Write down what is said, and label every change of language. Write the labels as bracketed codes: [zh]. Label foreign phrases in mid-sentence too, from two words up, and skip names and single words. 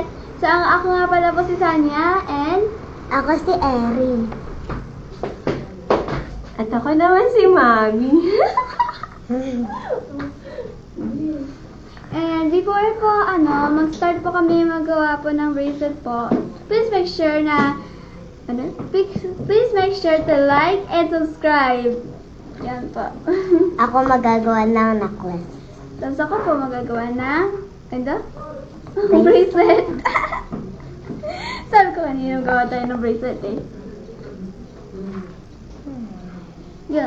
[tl] So, ako nga pala po si Sanya and Ako si Erin. At ako naman si Mami. [en] and before [tl] po, mag-start po kami magawa po ng bracelet po, [en] please make sure na please make sure to like and subscribe. [tl] Yan po. Ako magagawa ng necklace. Tapos ako po magagawa ng bracelet. Sabi ko kanina gawa tayo ng bracelet eh. Yun.